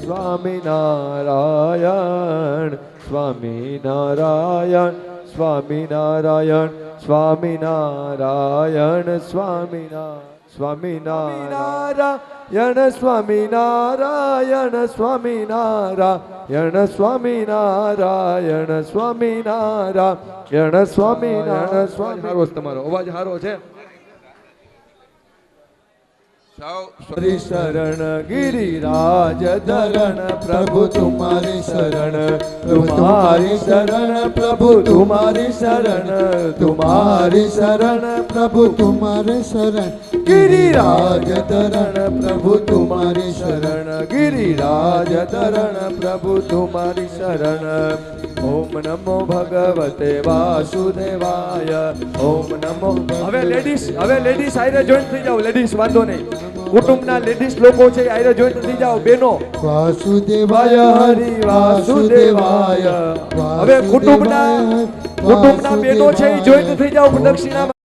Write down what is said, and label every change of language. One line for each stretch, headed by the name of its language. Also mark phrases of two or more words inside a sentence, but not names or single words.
Gujarati: સ્વામિનારાયણ સ્વામિનારાયણ સ્વામિનારાયણ સ્વામિનારાયણ સ્વામિનારાયણ સ્વામિનારાયણ સ્વામિનારાયણ સ્વામિનારાયણ સ્વામિનારાયણ સ્વામિનારાયણ સ્વામિનારાયણ સ્વામી હારો છે તમારો અવાજ હારો છે
Hindi: हरि शरण गिरिराज धरण प्रभु तुम्हारी शरण तुम्हारी शरण प्रभु तुम्हारी शरण तुम्हारी शरण प्रभु तुम्हारे शरण गिरिराज धरण प्रभु तुम्हारी शरण गिरिराज धरण प्रभु तुम्हारी शरण
Sanskrit: ओम नमो भगवते वासुदेवाय ओम नमो
Gujarati: હવે લેડીઝ આયરે જોઈન્ટ થઈ જાવ લેડીઝ વાંધો નહીં કુટુંબના લેડીઝ લોકો છે આયરે જોઈન્ટ થઈ જાવ બેનો
Sanskrit: वासुदेवाय हरि वासुदेवाय
Gujarati: હવે કુટુંબના બેનો છે એ જોઈન્ટ થઈ જાવ દક્ષિણામાં